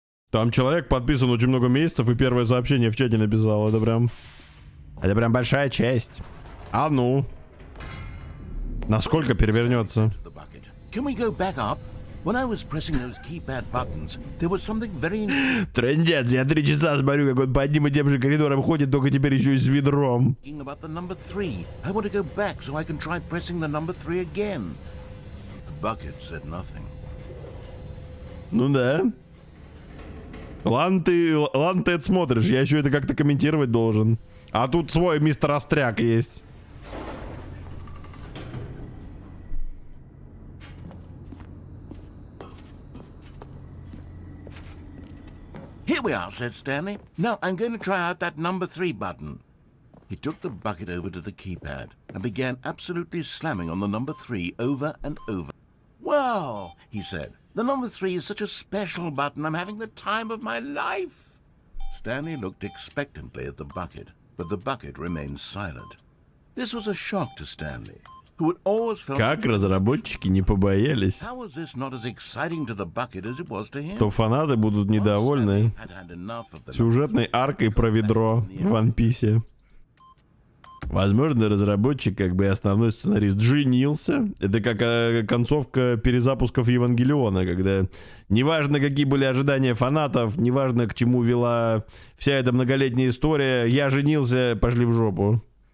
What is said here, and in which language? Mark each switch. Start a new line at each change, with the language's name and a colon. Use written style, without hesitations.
Russian: Там человек подписан очень много месяцев и первое сообщение в чате написал. Это прям большая честь. А ну. Насколько перевернется?
English: Can we go back up? When I was pressing those keypad buttons, there was something very...
Russian: Трындец, я 3 часа смотрю, как он по одним и тем же коридорам ходит, только теперь еще и с ведром.
English: About the number 3. I want to go back so I can try pressing the number 3 again. The bucket said nothing.
Russian: Ну да. Ладно ты это смотришь, я еще это как-то комментировать должен. А тут свой мистер Остряк есть.
English: Here we are, said Stanley. Now I'm going to try out that number 3 button. He took the bucket over to the keypad and began absolutely slamming on the number 3 over and over. Wow, he said. The number 3 is such a special button. I'm having the time of my life. Stanley looked expectantly at the bucket, but the bucket remained silent. This was a shock to Stanley, who had always felt...
Russian: Как разработчики не побоялись,
English: How was this not as exciting to the bucket as it was to him?
Russian: что фанаты будут недовольны сюжетной аркой про ведро в One Piece. Возможно, разработчик, как бы и основной сценарист, женился. Это как концовка перезапусков Евангелиона, когда неважно, какие были ожидания фанатов, неважно, к чему вела вся эта многолетняя история, я женился, пошли в жопу.